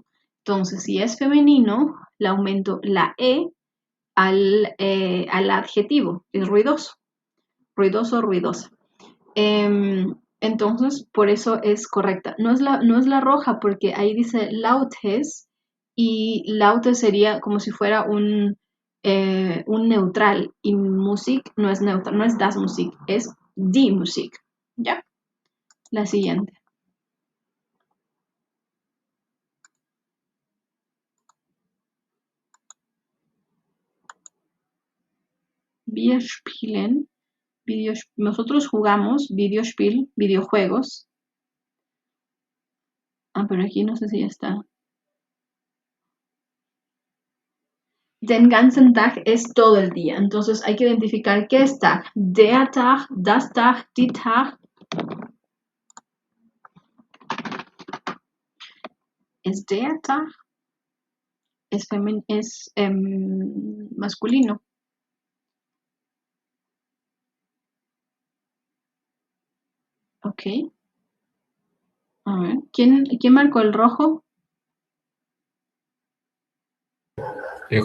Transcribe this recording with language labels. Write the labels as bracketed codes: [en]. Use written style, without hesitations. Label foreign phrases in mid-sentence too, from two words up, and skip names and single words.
[es] Entonces, si es femenino, le aumento la E al adjetivo, que es ruidoso, ruidoso, ruidosa. Entonces, por eso es correcta. No es la roja, porque ahí dice lautes, y lautes sería como si fuera un neutral, y Musik no es neutral, no es [de] das Musik, [es] es [de] die Musik. [es] ¿Ya? La siguiente. [de] Wir spielen. [es] Nosotros jugamos Videospiel, videojuegos. Ah, pero aquí no sé si ya está. [de] Den ganzen Tag [es] es todo el día. Entonces hay que identificar qué es Tag. [de] Der Tag, das Tag, die Tag. Es der Tag. [es] Es masculino. Ok. A ver. ¿Quién marcó el rojo? Yo,